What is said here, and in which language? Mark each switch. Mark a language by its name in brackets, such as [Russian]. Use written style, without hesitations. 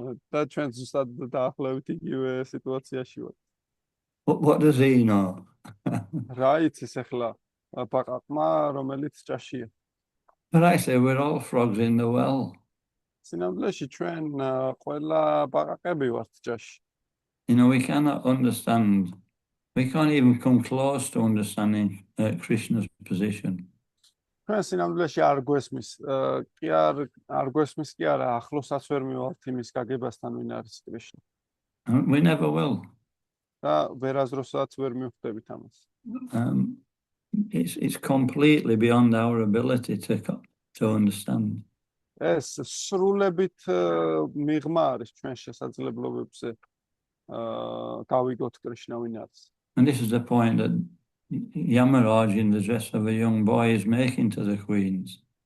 [Georgian] და ჩვენ ზუსტად დაახლოებით იგივე სიტუაციაში ვართ. [English] What does he know? [Georgian] რა იცის ახლა ბაყაყმა რომელიც ჭაშია. [English] But actually, we're all frogs in the well. [Georgian] სინამდვილეში ჩვენ ყველა ბაყაყები ვართ ჭაში. [English] We cannot understand. We can't even come close to understanding Krishna's position. [Georgian] ჩვენ სინამდვილეში არ გვესმის, არ გვესმის კი არა, ახლოსაც ვერ მივალთ იმის გაგებასთან, ვინ არის კრიშნა. [English] And we never will. [Georgian] და ვერასდროსაც ვერ მივხვდებით ამას. [English] It's completely beyond our ability to understand. [Georgian] ეს სრულებით მიღმა არის ჩვენ შესაძლებლობებზე გავიგოთ კრიშნა ვინ არის. [English] And this is the point that Yamaraj in the dress of a young boy is making to the queens.